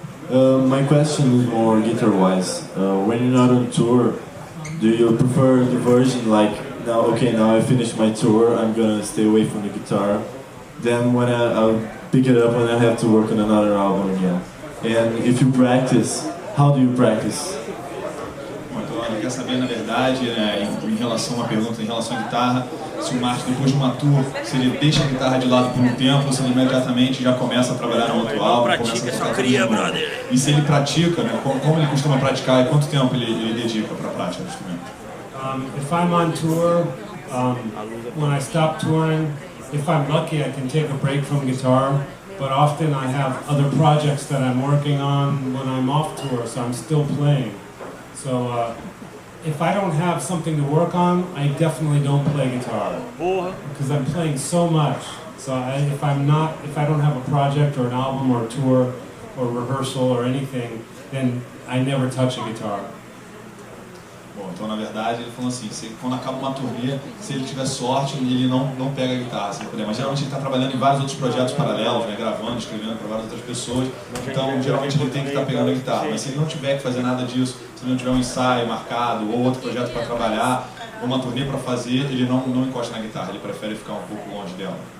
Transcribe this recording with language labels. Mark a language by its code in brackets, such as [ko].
[en] My question is more guitar-wise. When you're not on tour, do you prefer the version like now I finished my tour, I'm gonna stay away from the guitar. Then when I'll pick it up when I have to work on another album again. And if you practice, how do you practice? [pt] Bom, então ele quer saber, na verdade, né, em relação a uma pergunta em relação à guitarra, se o Marty, depois de uma tour, se ele deixa a guitarra de lado por um tempo, ou se ele imediatamente já começa a trabalhar no outro álbum, começa a tocar tudo de novo. E se ele pratica, né, como ele costuma praticar e quanto tempo ele dedica para a prática do instrumento? [en] If I'm on tour, when I stop touring, if I'm lucky, I can take a break from guitar. But often I have other projects that I'm working on when I'm off tour, so I'm still playing. So if I don't have something to work on, I definitely don't play guitar because I'm playing so much. So if I don't have a project or an album or a tour or rehearsal or anything, then I never touch a guitar. [pt] Bom, então na verdade ele falou assim, quando acaba uma turnê, se ele tiver sorte, ele não pega a guitarra, se ele puder. Mas geralmente ele está trabalhando em vários outros projetos paralelos, né, gravando, escrevendo para várias outras pessoas, então geralmente ele tem que estar pegando a guitarra. Mas se ele não tiver que fazer nada disso, se ele não tiver um ensaio marcado ou outro projeto para trabalhar, ou uma turnê para fazer, ele não encosta na guitarra, ele prefere ficar um pouco longe dela.